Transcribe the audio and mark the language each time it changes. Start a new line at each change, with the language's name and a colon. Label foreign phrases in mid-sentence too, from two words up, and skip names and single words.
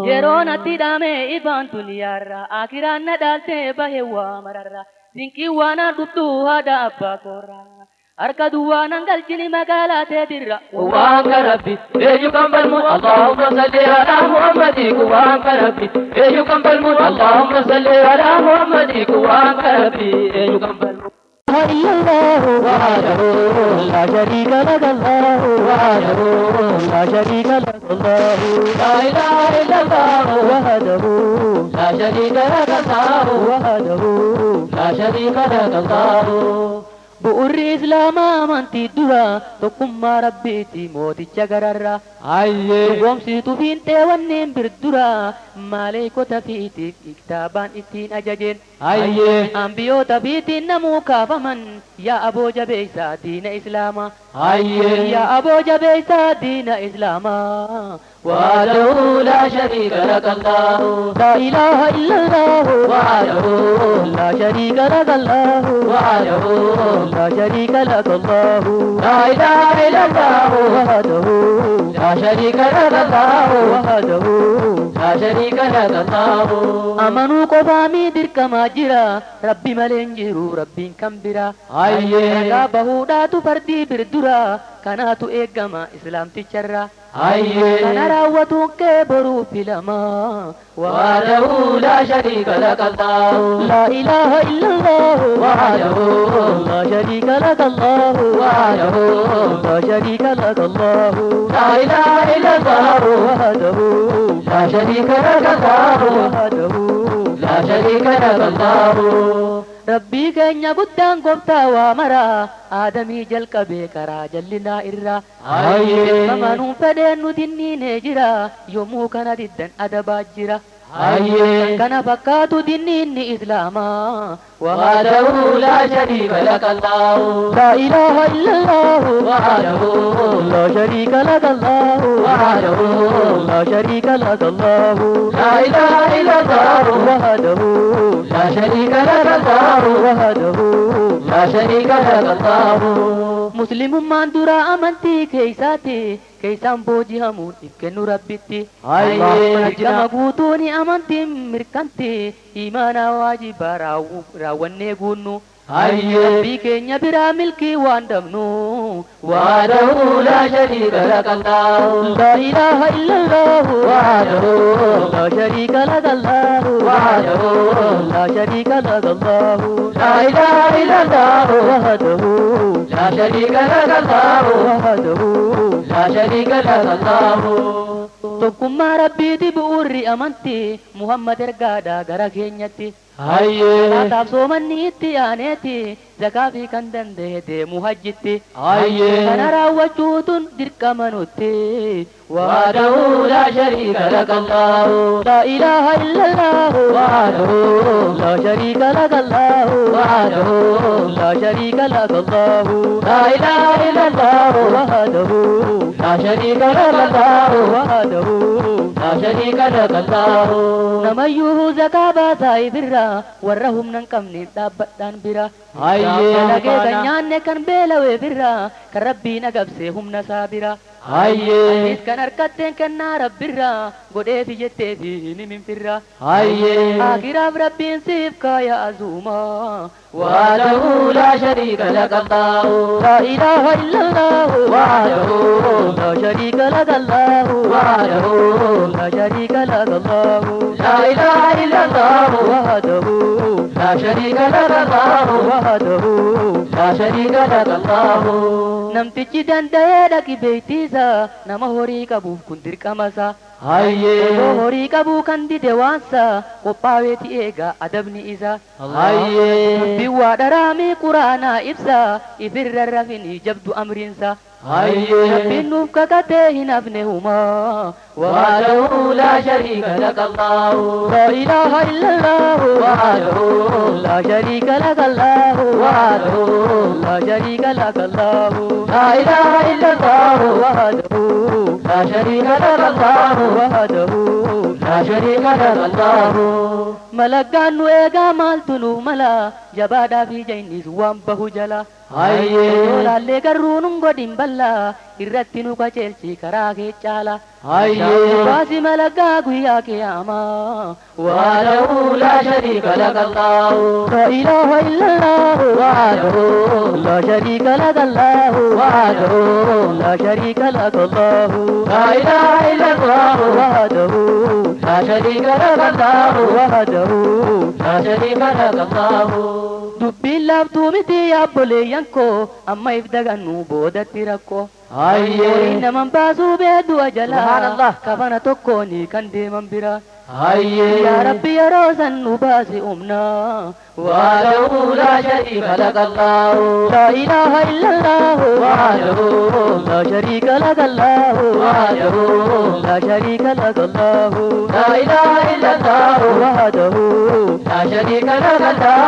Oromo: yeroo natti dhaame ifaan duniyaarra akiraan na dhaaltee bahe waa mararra dinqii waanaan dhuftuu haadha abbaa koorraa harka duwwaanan galchini magaalaa teetirra kuwaan garabbi eenyu kan falmuun
Arabic: اللهم صل على محمد
Oromo: kuwaan garabbi eenyu kan falmuun
Arabic: اللهم صل على محمد
Oromo: kuwaan garabbi eenyu kan falmuun
Arabic: الله وحده لا شريك له الله وحده لا شريك له الله لا إله إلا الله وحده لا شريك له الله وحده لا شريك له الله
Oromo: bu'urri islaamaa amantii dura tokkummaa rabbiiti mooticha gararra dhugoomsitu fiintee wanneen birdura maaleekota fiitiif kitaabaan ittiin ajajeen ambiyoota fiitiin namuu kaafaman yaa aboo jabeeysaa diina islaamaa yaa aboo jabeeysaa diina islaamaa
Arabic: وحده لا شريك لك الله لا إله إلا الله وحده لا شريك لك الله وحده لا شريك لك الله لا إله إلا الله وحده لا شريك لك الله وحده لا شريك شريك لك الله
Oromo: amanuu qofaa mii dirqamaa jira rabbi malee hin jiru rabbiin kan bira ragaa bahuudhaatu fardii birdura kanaatu eegama islaamticharra kana raawwatuun kee boruu filama
Arabic: وحده لا شريك لك الله لا إله إلا الله وحده لا شريك لك الله وحده لا شريك لك الله لا إله إلا الله وحده لا شريك لك الله وحده لا شريك لك الله
Oromo: rabbii keenya guddaan gooftaa waa mara aadamii jalqabee karaa jallinaa irra mamanuun fedheen nuti dinniinee jira yommuu kana diddan adabaa jira kana fakkaatu dinniinni islaamaa
Arabic: وحده لا شريك لك الله لا إله إلا الله وحده لا شريك لك الله وحده لا شريك لك الله لا إله إلا الله وحده لا شريك لك الله وحده لا شريك لك الله
Oromo: muslimummaan dura amantii keeysaan boojihamuun ifkennu rabbitti dirqama guutuuni amantiin mirkanti imaanaa waajibaa raawwannee guunnu rabbii keenya biraa milkii waan dhabnu
Arabic: وحده لا شريك لك الله لا إله إلا الله وحده لا شريك لك الله وحده لا شريك لك الله لا إله إلا الله وحده لا شريك لك الله وحده لا شريك لك الله
Oromo: tokkummaa rabbiiti bu'uurri amantii muhammad ergaadhaa gara keenyatti taataaf soomanni itti aaneeti zakaa fi kan danda'e deemu hajjitti kana raawwachuutun dirqama nutti
Arabic: وحده لا شريك لك الله لا إله إلا الله وحده لا شريك لك الله وحده لا شريك لك الله لا إله إلا الله وحده لا شريك لك الله وحده لا شريك لك الله
Oromo: namayyuu zakaa baasaa ibirra warra humna hin qabne dhaabbadhaan bira dalagee kan nyaanne kan beelawee birra kan rabbiin agabsee humna isaa bira anis kan harkatteen kennaa rabbirra godheefi jetteefi himinfirra akiraaf rabbiin siif kaaya azuuma
Arabic: وحده لا شريك لك الله لا إله إلا الله وحده لا شريك لك الله وحده لا شريك لك الله لا إله إلا الله وحده لا شريك لك الله وحده لا شريك لك الله
Oromo: namtichi danda'ee dhaqi beeytiisa nama horii qabuuf kun dirqamasa yoo horii qabuu kan dide waansa qophaaweeti eega adabni isa dubbiin waa dharaamii quraanaa ibsa ifirra rafini jabdu amriinsa rabbiin nuuf kakatee hin hafne humaa
Arabic: وحده لا شريك لك الله لا إله إلا الله وحده لا شريك لك الله وحده لا شريك لك الله لا إله إلا الله وحده لا شريك لك الله وحده لا شريك لك الله
Oromo: malaggaan nu eegaa maaltu nu mala jabaadhaa fi jaynis waan bahu jala laallee garuu nun godhin balla irratti nu qaceelchi karaa kee caala baasi malaggaa guyyaa qiyaamaa
Arabic: وحده لا شريك لك الله لا إله إلا الله وحده لا شريك لك الله وحده لا شريك لك الله لا إله إلا الله وحده لا شريك لك الله وحده لا شريك لك الله
Oromo: dubbiin laaftuu miti yaabboleeyyan koo amma if dagannu boodatti rakkoo horii naman baasuu beedu'a jalaa kafana tokkooni kan deeman bira yaa rabbi yeroo san nu baasi umnaa
Arabic: وحده لا شريك لك الله لا إله إلا الله وحده لا شريك لك الله وحده لا شريك لك الله لا إله إلا الله وحده لا شريك لك الله